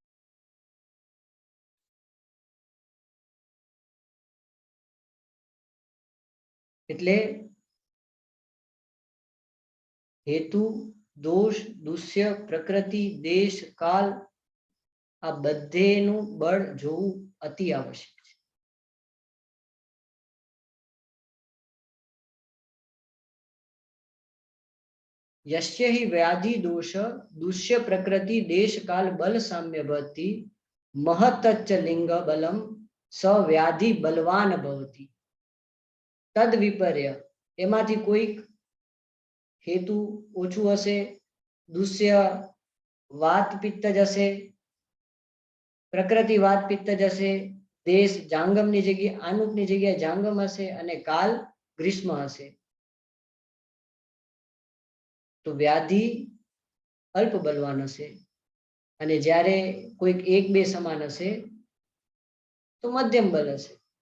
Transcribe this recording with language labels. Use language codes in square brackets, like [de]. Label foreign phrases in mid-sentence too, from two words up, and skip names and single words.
[gu] એટલે હેતુ, દોષ, દુષ્ય, પ્રકૃતિ, દેશ, કાલ આ બધેનું બળ જોવું અતિ આવશ્યક છે. [sa] यस्य हि व्याधि दोष दुष्य प्रकृति देश काल बल साम्य भवति महतच्च लिंग बलम स व्याधि बलवान भवति तद विपर्य [gu] એમાંથી કોઈક હેતુ ઓછું હશે, દુષ્ય વાત પિત્ત જશે, પ્રકૃતિ વાત પિત્ત જશે, દેશ જાંગમની જગ્યાએ આનુપની જગ્યાએ જાંગમ હશે અને કાલ ગ્રીષ્મ હશે. તો વ્યાધિ અલ્પ બલવાન હશે અને જ્યારે કોઈક એક બે સમાન હશે તો મધ્યમ બલ હશે.